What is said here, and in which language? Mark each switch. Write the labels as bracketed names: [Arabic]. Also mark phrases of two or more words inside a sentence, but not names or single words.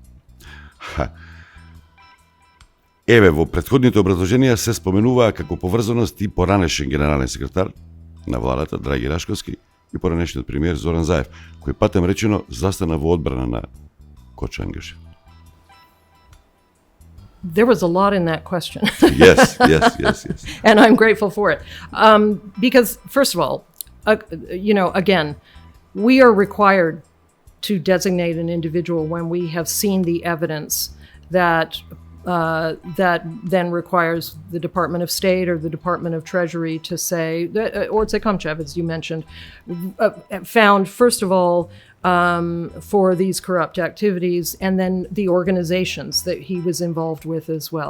[Macedonian] Еве, во претходните образложенија се споменуваа како поврзаност и поранешен генерален секретар на владата Драги Рашковски и поранешниот премиер Зоран Заев, кој патем речено застана во одбрана на Кочо Ангјушев. [English] There was a lot in that question. Yes. And I'm grateful for it. Because, first of all, again, we are required to designate an individual when we have seen the evidence that then requires the Department of State or the Department of Treasury to say, or Tsekomchev, as you mentioned, found, first of all, for these corrupt activities, and then the organizations that he was involved with as well.